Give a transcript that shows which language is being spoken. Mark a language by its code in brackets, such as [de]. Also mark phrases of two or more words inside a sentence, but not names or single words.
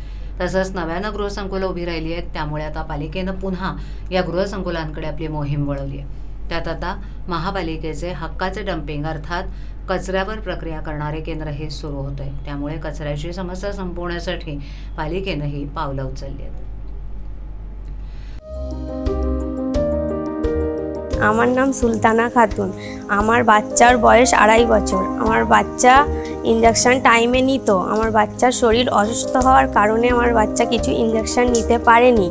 [mr] तसंच नव्यानं गृहसंकुलं उभी राहिली आहेत, त्यामुळे आता पालिकेनं पुन्हा या गृहसंकुलांकडे आपली मोहीम वळवली आहे. त्यात आता महापालिकेचे हक्काचे डम्पिंग अर्थात कचऱ्यावर प्रक्रिया करणारे केंद्र हे सुरू होत आहे. त्यामुळे कचऱ्याची समस्या संपवण्यासाठी पालिकेनं ही पावलं उचलली आहेत. [bn] আমার নাম সুলতানা খাতুন। আমার বাচ্চার বয়স 2.5 বছর। আমার বাচ্চা [en] injection time [bn] নিত। আমার বাচ্চার শরীর অসুস্থ হওয়ার কারণে আমার বাচ্চা কিছু ইনজেকশন নিতে পারেনি।